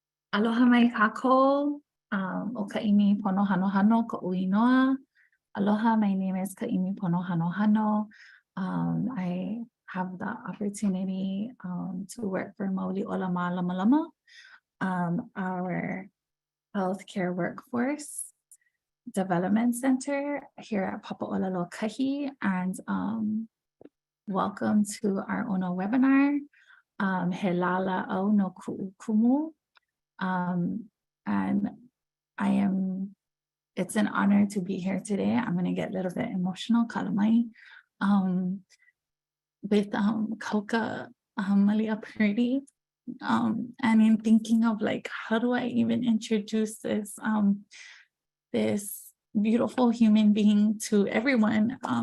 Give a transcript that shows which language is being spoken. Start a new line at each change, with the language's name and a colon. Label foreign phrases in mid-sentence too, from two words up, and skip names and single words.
Hawaiian: Aloha mai kākou, o ka ʻimi pono hano koʻu inoa.
English: Aloha, my name is Kaimi Pono Hano. I have the opportunity to work for Mauli Olama Lama Lama, our healthcare workforce development center here at Papaʻolelo Kahi, and welcome to our Ono webinar, He Lala au no Kuʻu Kumu. And it's an honor to be here today. I'm going to get a little bit emotional, kalamai, with Kauka Mālia Purdy. And in thinking of like, how do I even introduce this this beautiful human being to everyone?